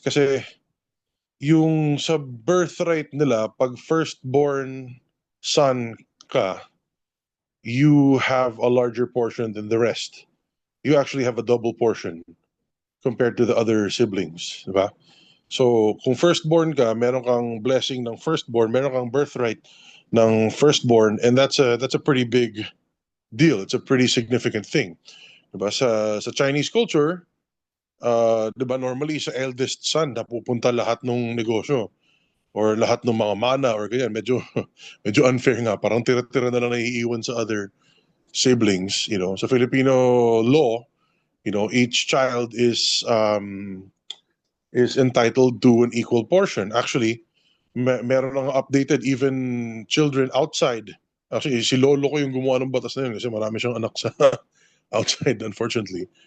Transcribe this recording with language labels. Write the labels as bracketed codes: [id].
[tl] Kasi yung sa birthright nila, pag firstborn son ka, [en] you have a larger portion than the rest. You actually have a double portion compared to the other siblings, di ba? So, [tl] kung firstborn ka, meron kang blessing ng firstborn, [en] meron kang birthright ng firstborn, and that's a pretty big deal. It's a pretty significant thing. [tl] Diba? Sa Chinese culture, diba, normally sa eldest son napupunta lahat ng negosyo or lahat ng mga mana or ganyan. Medyo unfair nga. Parang tira-tira na lang naiiwan sa other siblings. [en] Sa Filipino law, each child is entitled to an equal portion. Actually, meron lang updated even children outside. [tl] Actually, si lolo ko yung gumawa ng batas na yun kasi marami siyang anak sa outside, unfortunately.